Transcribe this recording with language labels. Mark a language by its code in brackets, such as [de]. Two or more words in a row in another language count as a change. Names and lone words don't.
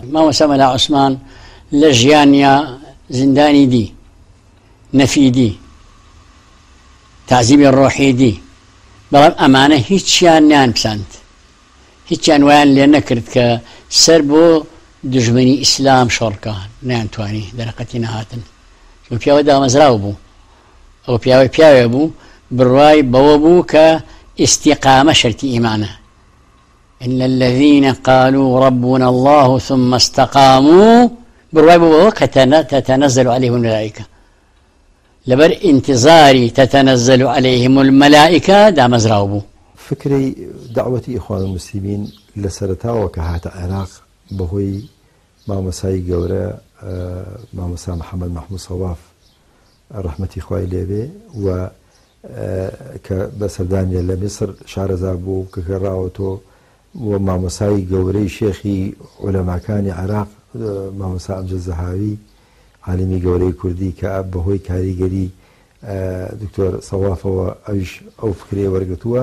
[ckb] مامۆستا مەلا عوسمان لە ژیانیا زیندانی دی، نەفی دی، تعزیبی ڕۆحی دی، بەڵام ئەمانە هیچیان نیان پسەند، هیچیان ویان لێ نەکرد کە سەر بۆ دژمنی ئیسلام شۆڕکان نەیانتوانی دەرەقەتی نەهاتن. پیاوە دامەزراو بوو، ئەو پیاوێ بوو بڕوای بەوە بوو کە ئیستیقامە شەرتی ئیمانە. [ar] إن الذين قالوا ربنا الله ثم استقاموا [ckb] بڕوای بوو کە [ar] تتنزل عليهم الملائكة، [ckb] لەبەر انتظاری [ar] تتنزل عليهم الملائكة [ckb] دامەزراو بوو. فكري دعوتي إخوان المسلمين لسرتاوە کە هاتە عێراق بەهۆی مامۆسای گەورە مامۆستا محەممەد مەحموود سەواف ڕەحمەتی خوای لێبێ و کە بەسەردانیە لە میسر شارەزا بوو کە گەڕاوەتەوە و مامۆسای گەورەی شێخی عولەماکانی عێراق مامۆستا ئەمجەد زەهاوی عالمی گەورەی کوردی کە بەهۆی کاریگەری دکتۆر سەوافەوە ئەو فکرێ وەرگتووە.